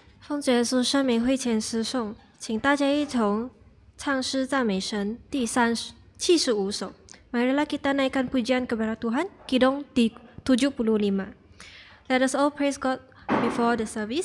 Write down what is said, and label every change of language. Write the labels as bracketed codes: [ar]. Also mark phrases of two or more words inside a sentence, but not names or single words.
[zh] 奉主耶稣圣名会前诗颂，请大家一同唱诗赞美神第75 首。 [id] Marilah kita naikkan pujian kepada Tuhan, Kidung 75. [en] Let us all praise God before the service.